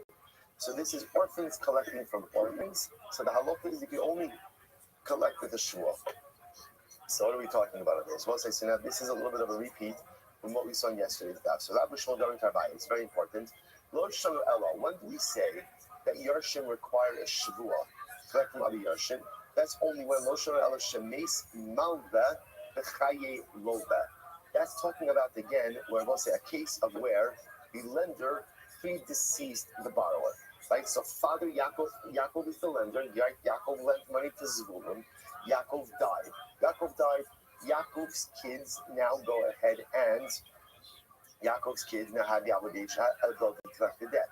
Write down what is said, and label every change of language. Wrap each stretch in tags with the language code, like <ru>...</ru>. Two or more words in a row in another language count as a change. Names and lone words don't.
<en>So this is orphans collecting from orphans. So the halakha is you can only collect with a shua. So what are we talking about over here? So we'll say, now this is a little bit of a repeat from what we saw in yesterday's daf. So Rabbi during Rabbi, it's very important.</en> <arc>לא שנו אלא.</arc> <en>When do we say that Yarshim require a shavua? Collect from other Yarshim. That's only when</en> <arc>לא שנו אלא שמת מלוה בחיי לוה.</arc> <en>That's talking about again where we'll say a case of where the lender predeceased the borrower. Right. So Father Yaakov is the lender. Yaakov lent money to Zvulun. Yaakov died. Yaakov's kids now go ahead and Yaakov's kids now have the obligation to collect the debt.</en>